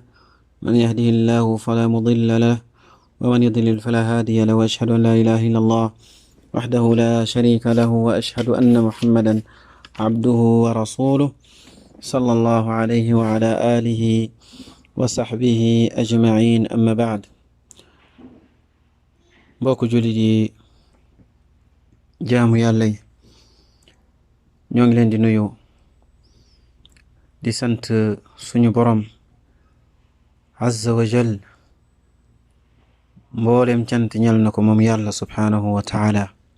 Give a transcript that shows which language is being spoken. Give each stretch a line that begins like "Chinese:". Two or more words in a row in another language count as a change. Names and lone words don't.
Arabic: من يهده الله فلا مضل له ومن يضلل فلا هادي له، وأشهد أن لا إله إلا الله وحده لا شريك له، وأشهد أن محمدا عبده ورسوله صلى الله عليه وعلى آله وصحبه أجمعين. أما بعد،
Wolof: mbokk jullit yi, jaamu yàlla yi, ñoo ngi leen di nuyu di sant suñu borom
Arabic: عز وجل.
Wolof: mboolem cant ñal na ko moom yàlla
Arabic: سبحانه وتعالى.